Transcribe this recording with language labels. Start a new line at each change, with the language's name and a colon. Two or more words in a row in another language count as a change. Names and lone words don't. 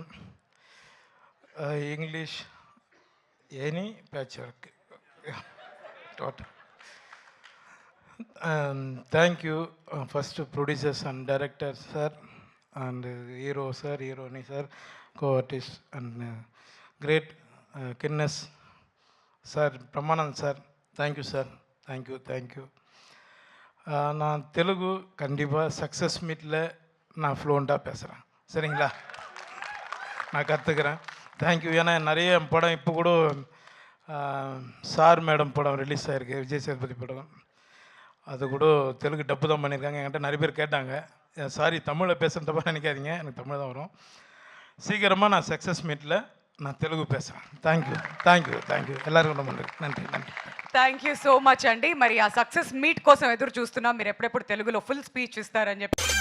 English: English any patch work total. thank you first producers and director sir and hero sir, heroni sir, co artist and great kinness sir, Bramanand sir, thank you sir, thank you.
Tamil: நான் தெலுங்கு கண்டிப்பாக
English: success meetil
Tamil: நான் ஃப்ளூவெண்ட்டாக பேசுகிறேன், சரிங்களா? நான் கற்றுக்கிறேன். தேங்க்யூ. ஏன்னா நிறைய படம் இப்போ கூட சார் மேடம் படம் ரிலீஸ் ஆகிருக்கு, விஜய் சேதுபதி படம். அது கூட தெலுங்கு டப்பு தான் பண்ணியிருக்காங்க. என்கிட்ட நிறைய பேர் கேட்டாங்க. சாரி, தமிழில் பேசுகிற தப்பாக நினைக்காதீங்க, எனக்கு தமிழ் தான் வரும். சீக்கிரமாக நான்
English: success meetil
Tamil: நான் తెలుగు பேசுகிறேன்.
English: thank you
Tamil: எல்லாருக்கும் ரொம்ப நன்றி.
English: thank you so much
Telugu: అండి. మరి ఆ
English: success meet
Telugu: కోసం ఎదురు చూస్తున్నాం. మీరు ఎప్పుడెప్పుడు తెలుగులో
English: full speech
Telugu: ఇస్తారని చెప్పి